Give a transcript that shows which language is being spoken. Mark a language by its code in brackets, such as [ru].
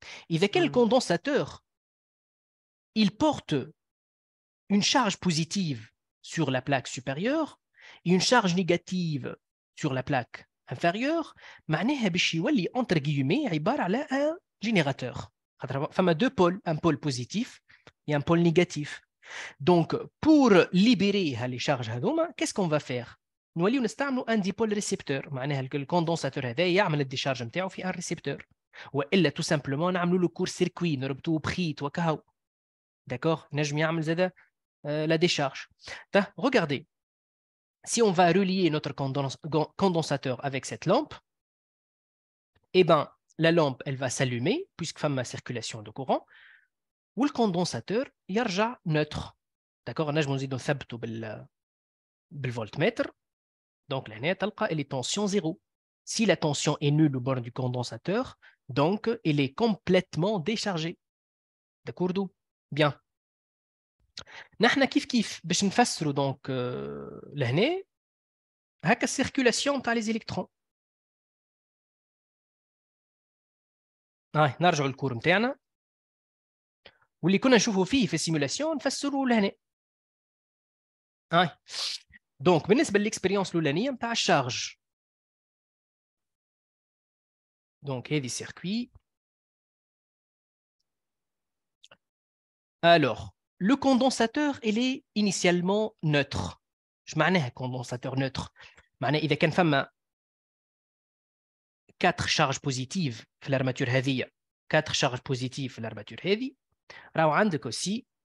[fr] إذا كان الcondensateur, il porte une charge positive sur la plaque supérieure et une charge négative sur la plaque inférieure, [ar] معناها باش يولي [fr] entre guillemets [ar] عبارة على [fr] un générateur. فما deux pôles, un pôle positif et un pôle négatif. Donc pour libérer les charges هذوما, qu'est-ce qu'on va faire? [ar] نوليو نستعملوا [fr] un dipôle récepteur. [ar] معناها الكوندنساتور هذا يعمل الديشارج نتاعو في [fr] un récepteur. [ar] والا [fr] tout simplement [ar] نعملوا له كور سيركوي نربطوه بخيط وكهو. [fr] D'accord? [ar] نجم يعمل زاده la décharge. [fr] Regardez, si on va relier notre condensateur avec cette lampe, eh ben, la lampe, elle va s'allumer, puisque femme ma circulation de courant, ou le condensateur, يرجع neutre. D'accord? [ar] نجم نزيدو نثبتو بالvoltmètre. [fr] Donc, là, [ar] تلقى [fr] les tensions 0. Si la tension est nulle au bord du condensateur, donc, elle est complètement déchargée. D'accord? Bien. [ar] نحن كيف باش نفسروا دونك لهنا هكا السيركولاسيون تاع لي زيليكترون. نرجعوا للكور نتاعنا واللي كنا نشوفوا فيه في السيمولاسيون نفسروا لهنا. دونك بالنسبه للاكسبيريونس الاولانيه نتاع الشارج. دونك هذه السيركوي. [fr] Alors, le condensateur, il est initialement neutre. Je معناها condensateur neutre. [ar] معناها إذا كان فما 4 charges positives في الارماتور هذه 4 charges positives في الارماتور هذه راهو عندك aussi